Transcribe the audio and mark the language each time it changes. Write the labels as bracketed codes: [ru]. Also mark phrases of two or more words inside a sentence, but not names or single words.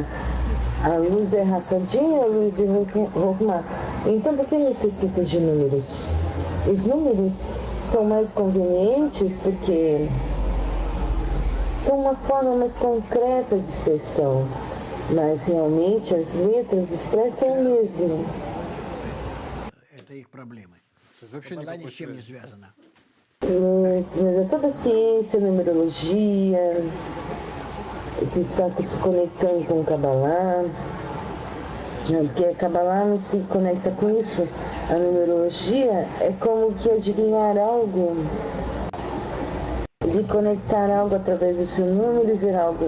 [pt] A luz é raçadinha, a luz de Rokhmah. Então, por que necessita de números? Os números são mais convenientes porque são uma forma mais concreta de expressão, mas realmente as letras expressam o mesmo. [ru] Это их проблемы. То есть вообще Каббала ни никакой с чем не связи. связана. [pt] Mas toda a ciência, numerologia, que está se conectando com o Kabbalah, porque a Kabbalah não se conecta com isso. A numerologia é como que adivinhar algo, de conectar algo através do seu número e ver algo.